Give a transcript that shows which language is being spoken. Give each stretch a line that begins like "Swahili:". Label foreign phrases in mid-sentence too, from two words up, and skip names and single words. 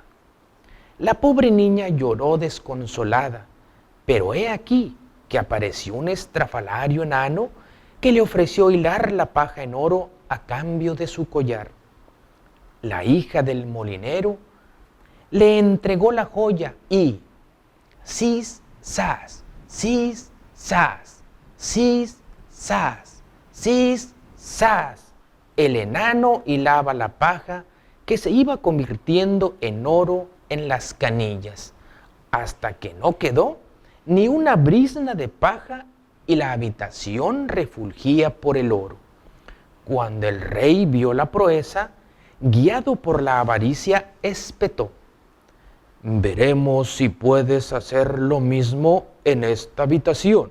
Spanish: La pobre niña lloró desconsolada, pero he aquí que apareció un estrafalario enano que le ofreció hilar la paja en oro a cambio de su collar. La hija del molinero le entregó la joya y sis, sas, sis, sas, sis, sas, sis, sas. El enano hilaba la paja que se iba convirtiendo en oro en las canillas, hasta que no quedó ni una brizna de paja y la habitación refulgía por el oro. Cuando el rey vio la proeza, guiado por la avaricia, espetó: «Veremos si puedes hacer lo mismo en esta habitación».